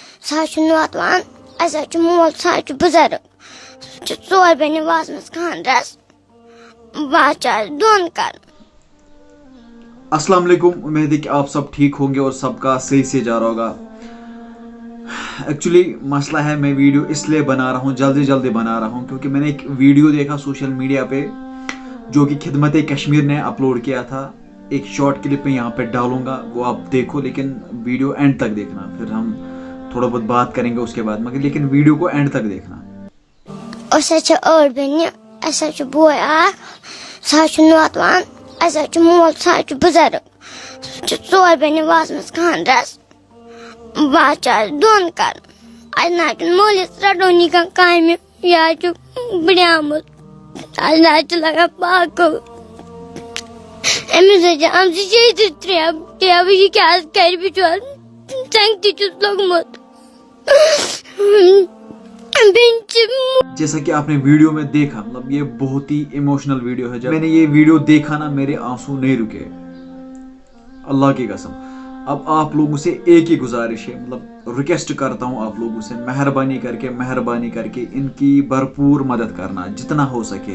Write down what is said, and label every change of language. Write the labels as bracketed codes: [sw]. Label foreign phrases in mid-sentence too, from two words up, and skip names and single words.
[ks] نوتوان اَسہِ مول سُہ بُزرگ سُہ ژور بیٚنہِ وازمَس خاندرس بادشاہ دۄن کَرُن. [ar] السلام علیکم. [ur] امید ہے کہ آپ سب ٹھیک ہوں گے اور سب کا صحیح سے جا رہا ہوگا. ایکچولی مسئلہ ہے میں ویڈیو اس لیے بنا رہا ہوں, جلدی بنا رہا ہوں, کیونکہ میں نے ایک ویڈیو دیکھا [en] social media [ur] پہ جو کہ خدمت کشمیر نے اپلوڈ کیا تھا. ایک شارٹ کلپ میں یہاں پہ ڈالوں گا, وہ آپ دیکھو, لیکن ویڈیو اینڈ تک دیکھنا, پھر ہم تھوڑا بہت بات کریں گے اس کے بعد, مگر لیکن ویڈیو کو اینڈ تک دیکھنا. [ks] أسۍ حظ چھِ ٲٹھ بیٚنہِ, اَسہِ حظ چھُ بوے اکھ, سُہ حظ چھُ نوتوان, اَسہِ حظ چھُ مول سُہ حظ چھُ بُزرگ, سُہ چھُ ژور بیٚنہِ وازمَس خاندرس بادشاہ دۄن کَرُن. اَسہِ نہ حظ چھُنہٕ مٲلِس رَٹٲنی کانٛہہ کامہِ, یہِ حظ چھُ بٕڑیومُت, اَسہِ نہ حظ چھُ لگان پاکہٕ. أمِس حظ چھِ آمژٕ شیٚیہِ ٹیبہٕ, یہِ کیٛاہ کرِ بِچور, ژَنٛگہِ تہِ چھُس لوٚگمُت. [ur] جیسا کہ آپ نے ویڈیو میں دیکھا, مطلب یہ بہت ہی [en] emotional video [ur] ہے. جب میں نے یہ ویڈیو دیکھا نا, میرے آنسو نہیں رکے, اللہ کی قسم. اب آپ لوگوں سے ایک ہی گزارش ہے, مطلب ریکویسٹ کرتا ہوں آپ لوگوں سے, مہربانی کر کے ان کی بھرپور مدد کرنا جتنا ہو سکے.